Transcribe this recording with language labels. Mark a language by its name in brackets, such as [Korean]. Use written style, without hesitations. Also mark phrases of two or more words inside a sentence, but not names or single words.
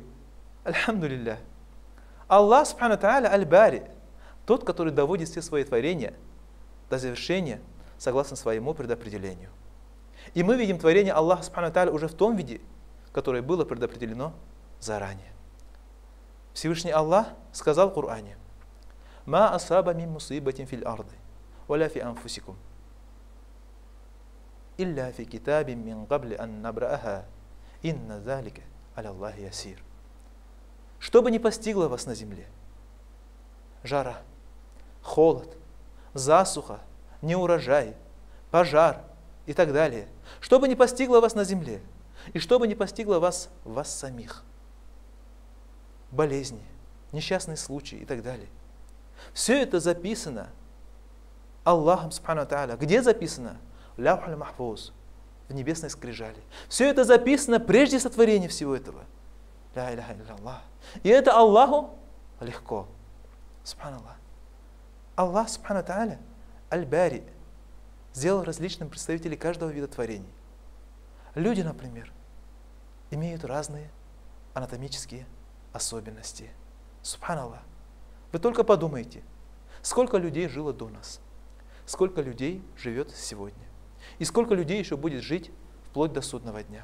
[Arabic] الحمد لله. الله سبحانه وتعالى البارئ, [Russian] тот, который доводит все свои творения до завершения согласно своему предопределению. И мы видим творение Аллаха [Arabic] سبحانه وتعالى [Russian] уже в том виде, которое было предопределено заранее. Всевышний Аллах сказал в Коране: [Arabic] ما أصاب من مصيبة في الأرض ولا في أنفسكم إلا في كتاب من قبل أن نبرأها إن ذلك على الله يسير». [Russian] Что бы ни постигло вас на земле, жара, холод, засуха, неурожай, пожар и так далее, что бы ни постигло вас на земле, и что бы ни постигло вас самих, болезни, несчастные случаи и так далее, все это записано Аллахом [Arabic] سبحانه وتعالى. [Russian] Где записано? Лаухуль Махфуз, в небесной скрижали. Все это записано прежде сотворения всего этого. [Arabic] لا إله إلا الله. [Russian] И это Аллаху легко. [Arabic] سبحان الله. الله سبحانه تعالى البارئ, [Russian] сделал различными представителей каждого вида творений. Люди, например, имеют разные анатомические особенности. Субханаллах. Вы только подумайте, сколько людей жило до нас, сколько людей живет сегодня, и сколько людей еще будет жить вплоть до судного дня.